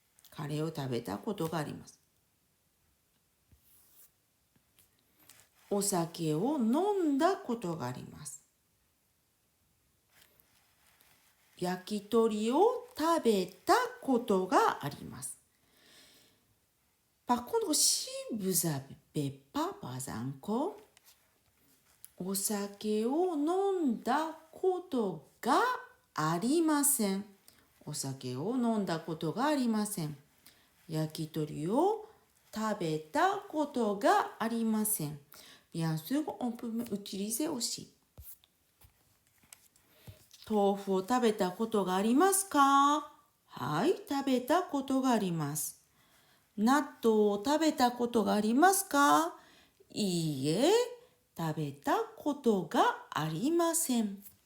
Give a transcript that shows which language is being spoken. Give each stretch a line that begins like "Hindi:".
Japanese: カレーを食べたことがあります。お酒を飲んだことがあります。焼き鳥を食べたことがあります。
French: Par contre, si vous n'avez pas, par exemple,
Japanese: お酒を飲んだことがありません。お酒を飲んだことがありません。焼き鳥を食べたことがありません。
French: Bien sûr, on peut utiliser aussi.
Japanese: 豆腐を食べたことがありますか？はい、食べたことがあります。納豆を食べたことがありますか？いいえ、食べたことがありません。